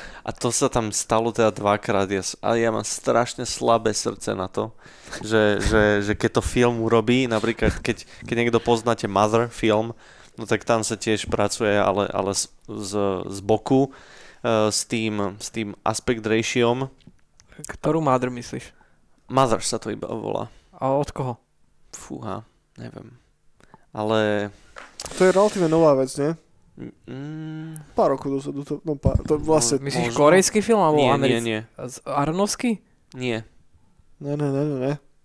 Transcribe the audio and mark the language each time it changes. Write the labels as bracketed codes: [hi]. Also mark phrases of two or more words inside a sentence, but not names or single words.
[sk] A to sa tam stalo teda 2-krát. Ale ja mám strašne slabé srdce na to, že keď to film urobí, napríklad keď niekto poznáte Mother film, no tak tam sa tiež pracuje, ale z boku s tým [en] aspect ratio. [sk] Ktorú Mother myslíš? Mother sa to iba volá. A od koho? Fúha, neviem. Ale... To je relatívne nová vec, nie? Pár rokov dozadu. To vlastne... Myslíš korejský film alebo americký? Nie. Aronovský? Nie. Ne.